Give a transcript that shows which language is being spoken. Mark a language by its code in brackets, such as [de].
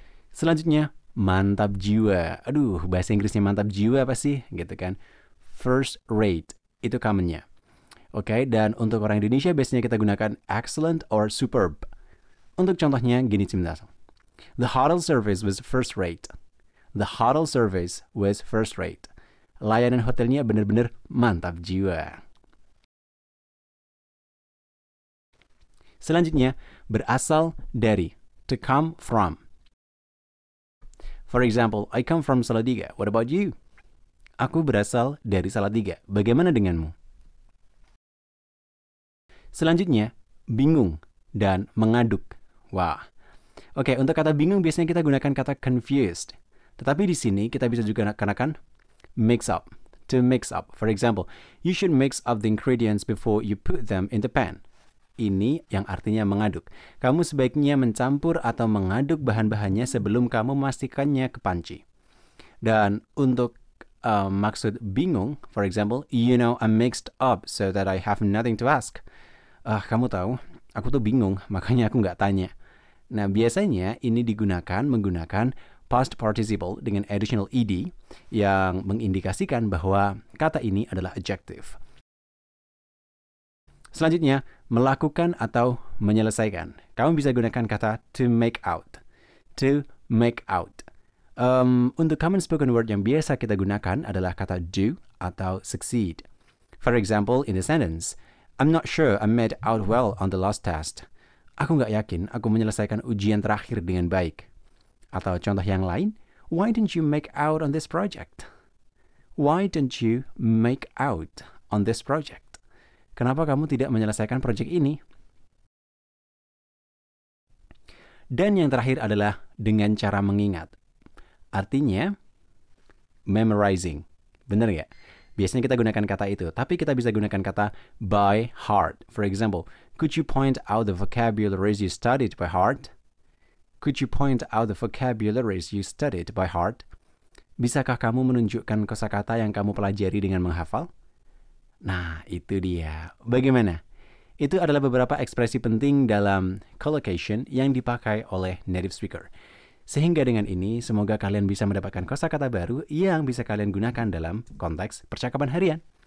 [id] Selanjutnya, mantap jiwa. Aduh, bahasa Inggrisnya mantap jiwa apa sih? Gitu kan. First rate, itu commonnya. Oke, dan untuk orang Indonesia biasanya kita gunakan [en] excellent or superb. [id] Untuk contohnya gini sebentar. [en] The hotel service was first rate. The hotel service was first rate. [id] Layanan hotelnya benar-benar mantap jiwa. Selanjutnya, berasal dari. To come from. [en] For example, I come from Salatiga. What about you? [id] Aku berasal dari Salatiga. Bagaimana denganmu? Selanjutnya, bingung dan mengaduk. Wah, Oke, untuk kata bingung biasanya kita gunakan kata confused. Tetapi di sini kita bisa juga gunakan mix up. [en] To mix up. For example, you should mix up the ingredients before you put them in the pan. [id] Ini yang artinya mengaduk. Kamu sebaiknya mencampur atau mengaduk bahan-bahannya sebelum kamu memastikannya ke panci. Dan untuk maksud bingung, [en] for example, I'm mixed up so that I have nothing to ask. [id] Kamu tahu, aku tuh bingung, makanya aku nggak tanya. Nah, biasanya ini digunakan menggunakan past participle dengan additional ed yang mengindikasikan bahwa kata ini adalah adjective. Selanjutnya, melakukan atau menyelesaikan. Kamu bisa gunakan kata to make out. To make out. Untuk common spoken word yang biasa kita gunakan adalah kata do atau succeed. [en] For example, in the sentence, I'm not sure I made out well on the last test. [id] Aku nggak yakin aku menyelesaikan ujian terakhir dengan baik. Atau contoh yang lain, [en] why didn't you make out on this project? Why didn't you make out on this project? [id] Kenapa kamu tidak menyelesaikan proyek ini? Dan yang terakhir adalah dengan cara mengingat. Artinya, memorizing. Benar nggak? Biasanya kita gunakan kata itu, tapi kita bisa gunakan kata by heart. [en] For example, could you point out the vocabularies you studied by heart? Could you point out the vocabularies you studied by heart? [id] Bisakah kamu menunjukkan kosakata yang kamu pelajari dengan menghafal? Nah, itu dia. Bagaimana? Itu adalah beberapa ekspresi penting dalam collocation yang dipakai oleh native speaker. Sehingga dengan ini, semoga kalian bisa mendapatkan kosakata baru yang bisa kalian gunakan dalam konteks percakapan harian.